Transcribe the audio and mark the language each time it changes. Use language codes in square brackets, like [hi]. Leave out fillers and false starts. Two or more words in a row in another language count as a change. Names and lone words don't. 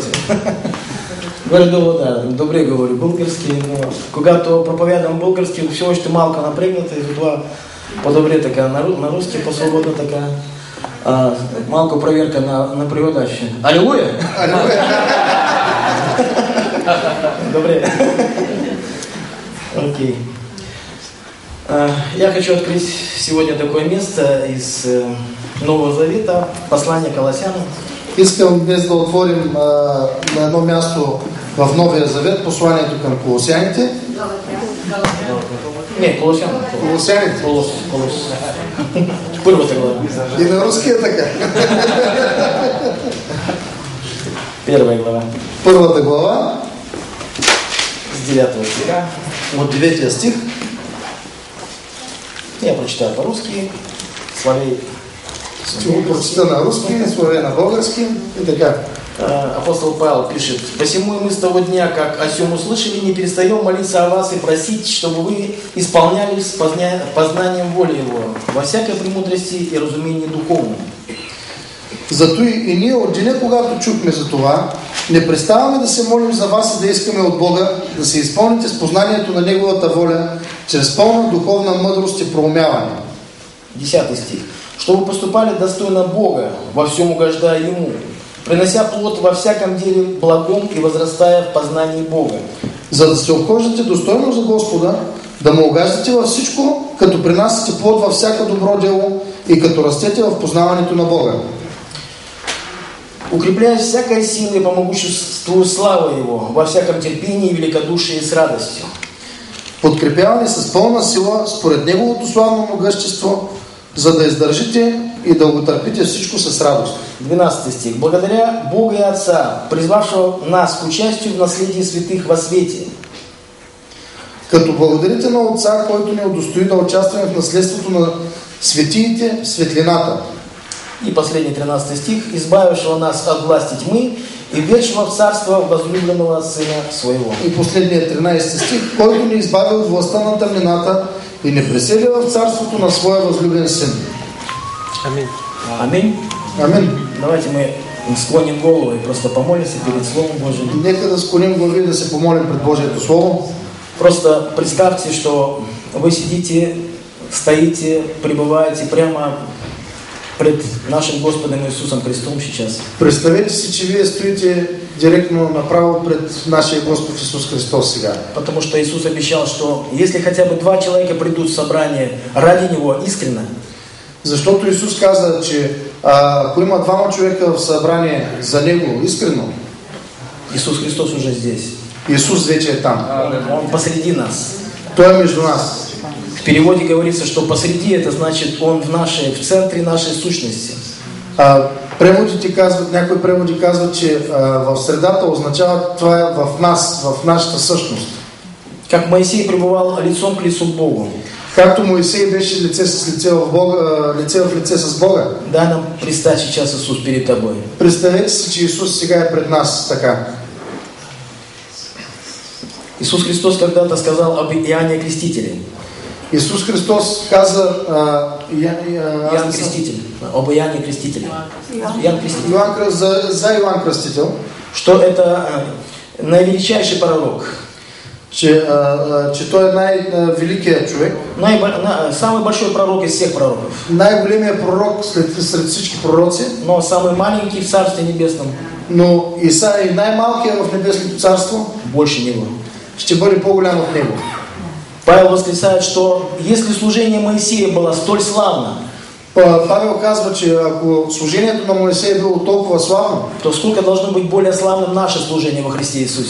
[bg] Горе-долу, да, добре говори български, но когато проповядам български, все още малко напрегната и затова по-добре така на руски, по-свободно така. Малко проверка на преводача. Алелуя! Алелуя! Добре. Окей. [ru] Я хочу открыть сегодня такое место из Нового Завета, послание Колоссянам. [bg] Искам днес да отворим на едно място в Новия Завет, посланието към Колосяните. [ru] Не, Колоссян. [bg] Колосяните. Първата глава. И на руски е така. [ru] Первая глава. [bg] Първата глава. [ru] С 9 стиха. [bg] От 9 стих. [ru] Я прочитаю по-русски. Славей. [bg] Ще го прочита на руски, Славей на български и така. [ru] Апостол Павел пишет: «Посему и мы с того дня, как о сем услышали, не перестаем молиться о вас и просить, чтобы вы исполнялись познанием воли Его, во всякой премудрости и разумении духовном». [bg] Зато и ние от деня, когато чухме за това, не преставаме да се молим за вас и да искаме от Бога да се изпълните с познанието на Неговата воля, чрез пълна духовна мъдрост и проумяване. 10 стих. [ru] «Чтобы поступали достойно Бога, во всем угождая Ему, принося плод во всяком деле благом и возрастая в познании Бога». [bg] За да се обхождате достойно за Господа, да му угаждате във всичко, като принасяте плод във всяко добро дело и като растете в познаването на Бога. [ru] «Укрепляясь всякой силой по могуществу славы Его, во всяком терпении, великодушии и с радостью». [bg] Подкрепявани с пълна сила, според Неговото славно могъщество, за да издържите и да го търпите всичко с радост. 12 стих. [ru] «Благодаря Бога и Отца, призвавшего нас к участию в наследии святых во свете». [bg] Като благодарите на Отца, който ни удостои да участваме в наследството на светиите в светлината. [ru] И последний 13 стих. «Избавившего нас от власти тьмы и введшего в царство возлюбленного Сына Своего». [bg] И последният 13 стих, който ни избави от властта на тъмнината и не пресели в царството на Своя възлюбен Сын. [ru] Аминь. Аминь. [bg] Амин. [ru] Давайте мы склоним голову и просто помолимся перед Словом Божьим. [bg] Нека да склоним глави и да се помолим пред Божието Слово. [ru] Просто представьте, что вы сидите, стоите, пребываете прямо пред нашим Господом Иисусом Христом сейчас. [bg] Представете си, че вие стоите директно направо пред нашия Господ Исус Христос сега. [ru] Потому что Иисус обещал, что если хотя бы 2 человека придут в собрание ради Него искренне, [bg] защото Исус каза, че ако има 2 човека в събрание за Него искрено, [ru] Иисус Христос уже здесь. [bg] Исус вече е там. [ru] Он посреди нас. [bg] Той е между нас. [ru] В переводе говорится, что посреди это значит Он в центре нашей сущности. [bg] Преводите казват, някои преводи казват, че в средата означава това е в нас, в нашата същност. [ru] Как Моисей пребывал лицом к лицу к Богу. [bg] Както Моисей беше лице в лице с Бога. [ru] Дай нам предстать сейчас Иисус перед тобой. [bg] Представете си, че Исус сега е пред нас така. [ru] Иисус Христос когда-то сказал об Иоанне Крестителе. [bg] Иисус Христос каза [ru] Иоанн Креститель. Об Иоанне Крестителе. Иоанн Креститель. [bg] За Иоанн Крестител. [ru] Что это наивеличайший пророк. [bg] Че той е най-великият човек. [ru] Самый большой пророк из всех пророков. [bg] Най-големият пророк сред всички пророци. [ru] Но самый маленький в Царстве Небесном. [bg] Но и най-малкият в Небесното царство. [ru] Больше него. [bg] Ще бъде по-голям от него. [ru] Павел восклицает, что если служение Моисея было столь славно, [bg] Павел казва, че ако служението на Моисей е било толкова славно, [ru] то сколько должно быть более славным наше служение во Христе Иисусе?